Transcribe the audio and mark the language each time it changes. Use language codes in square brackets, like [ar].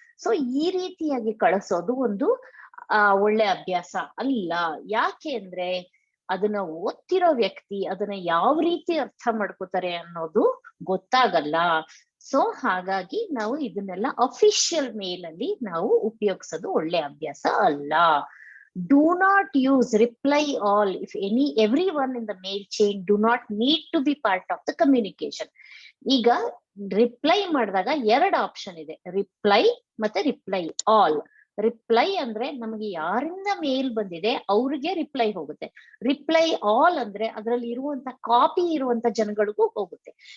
[kn] So ಈ ರೀತಿಯಾಗಿ ಕಳಿಸೋದು ಒಂದು ಒಳ್ಳೆ ಅಭ್ಯಾಸ ಅಲ್ಲ. ಯಾಕೆ ಅಂದ್ರೆ ಅದನ್ನ ಓದ್ತಿರೋ ವ್ಯಕ್ತಿ ಅದನ್ನ ಯಾವ ರೀತಿ ಅರ್ಥ ಮಾಡ್ಕೋತಾರೆ ಅನ್ನೋದು ಗೊತ್ತಾಗಲ್ಲ. ಸೊ ಹಾಗಾಗಿ ನಾವು ಇದನ್ನೆಲ್ಲ ಅಫಿಷಿಯಲ್ ಮೇಲ್ ಅಲ್ಲಿ ನಾವು ಉಪಯೋಗಿಸೋದು ಒಳ್ಳೆ ಅಭ್ಯಾಸ ಅಲ್ಲ. [en] Do not use reply all if everyone in the mail chain do not need to be part of the communication. [kn] ಈಗ ರಿಪ್ಲೈ ಮಾಡಿದಾಗ ಎರಡು ಆಪ್ಷನ್ ಇದೆ, ರಿಪ್ಲೈ ಮತ್ತೆ ರಿಪ್ಲೈ ಆಲ್. ರಿಪ್ಲೈ ಅಂದ್ರೆ ನಮಗೆ ಯಾರಿಂದ ಮೇಲ್ ಬಂದಿದೆ ಅವ್ರಿಗೆ ರಿಪ್ಲೈ ಹೋಗುತ್ತೆ. ರಿಪ್ಲೈ ಆಲ್ ಅಂದ್ರೆ ಅದರಲ್ಲಿ ಇರುವಂತ ಕಾಪಿ ಇರುವಂತ ಜನಗಳಿಗೂ ಹೋಗುತ್ತೆ.